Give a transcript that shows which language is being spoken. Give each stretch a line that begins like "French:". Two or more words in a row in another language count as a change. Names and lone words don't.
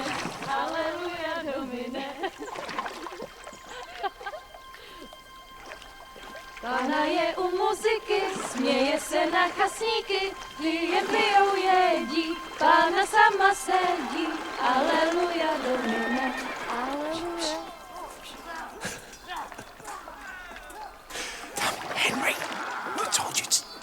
Latin: Alleluia, Domine.
Czech: Pána je u muziky, směje se na chasníky, jen pijou jedí, Pána sama sedí.
Latin: Alleluia, Domine. Alleluia.
English: Henry, I told you to...